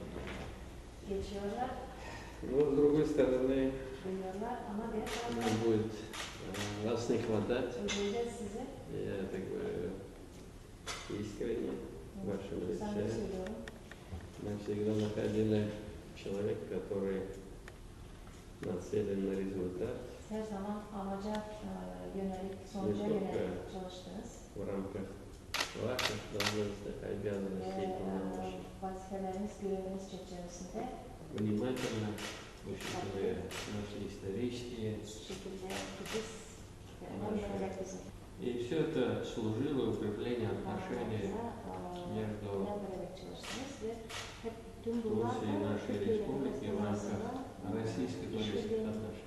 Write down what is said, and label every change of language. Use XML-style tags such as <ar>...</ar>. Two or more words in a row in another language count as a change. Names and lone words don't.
<ru>Но с другой стороны, будет вас не хватать. Я так говорю искренне в вашем лице. Мы всегда находили человека, который нацелен на результат.</ru> <tr>Her zaman amaca yönelik, sonuca yönelik çalıştınız.</tr> <ru>В рамках ваших должностных обязанностей и полномочий.</ru> <tr>Vazifeleriniz, göreviniz çerçevesinde</tr> <ru>Внимательно учитывая наши исторические. И все это служило укреплению отношений между Турцией и нашей республикой в рамках российско-турецких отношений.</ru>